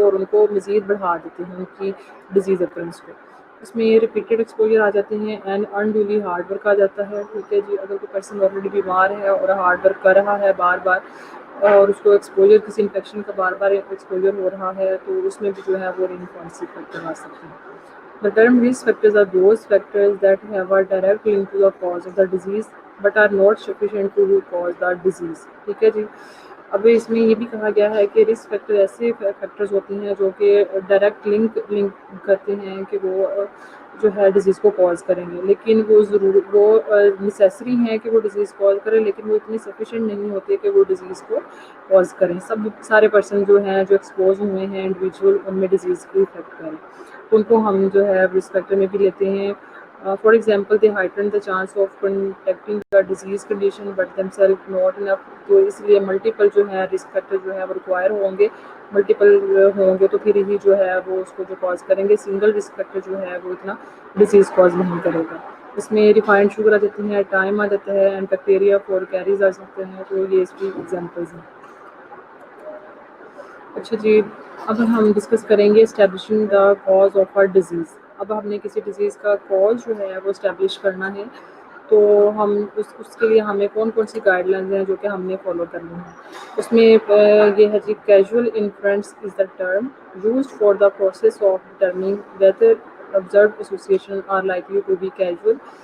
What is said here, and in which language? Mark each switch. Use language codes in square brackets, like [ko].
[ur] اور ان کو مزید بڑھا دیتے ہیں ان کی ڈیزیز اکرنس کو. اس میں ریپیٹیڈ ایکسپوجر آ جاتے ہیں اینڈ انڈیولی ہارڈ ورک آ جاتا ہے, ٹھیک ہے جی. اگر کوئی پرسن آلریڈی بیمار ہے اور ہارڈ ورک کر رہا ہے بار بار اور اس کو ایکسپوجر کسی انفیکشن کا بار بار ایکسپوجر ہو رہا ہے تو اس میں بھی جو ہے وہ ری انفورسنگ فیکٹر آ سکتے ہیں. [en] The term risk factors are those factors that have a direct link to the cause of the disease but are not sufficient to cause the disease, [ur] ٹھیک ہے جی. اب اس میں یہ بھی کہا گیا ہے کہ رسک فیکٹر ایسے فیکٹرز ہوتے ہیں جو کہ ڈائریکٹ لنک کرتے ہیں کہ وہ جو ہے ڈیزیز کو کاز کریں گے, لیکن وہ نیسیسری ہیں کہ وہ ڈیزیز کاز کریں, لیکن وہ اتنی سفیشینٹ نہیں ہوتے کہ وہ ڈیزیز کو کاز کریں. سارے پرسن جو ہیں جو ایکسپوز ہوئے ہیں انڈیویجول, ان میں ڈیزیز کو افیکٹ کریں, تو ان کو ہم جو ہے رسک فیکٹر میں بھی لیتے ہیں. [en] For example they heighten the chance of contacting the disease condition but them self not enough. [ur] تو اس لیے ملٹیپل جو ہے رسک فیکٹر جو ہے وہ ریکوائر ہوں گے, ملٹیپل ہوں گے تو پھر ہی جو ہے وہ اس کو جو کاز کریں گے. سنگل رسک فیکٹر جو ہے وہ اتنا ڈیزیز کاز نہیں کرے گا. اس میں ریفائنڈ شوگر آ جاتی ہیں, ٹائم آ جاتا ہے, اینڈ بیکٹیریا فور کیریز آ سکتے ہیں, تو یہ اس کی ایگزامپلز ہیں. اچھا جی, اب ہم ڈسکس کریں گے [en] Establishing the cause of our disease. [ur] اب ہم نے کسی ڈیزیز کا کاز جو ہے وہ اسٹیبلش کرنا ہے, تو ہم اس کے لیے ہمیں کون کون سی گائیڈ لائنز ہیں جو کہ ہم نے فالو کرنی ہیں. اس میں یہ ہے جی [en] Causal inference is the term used for the process of determining whether observed associations are likely to be causal.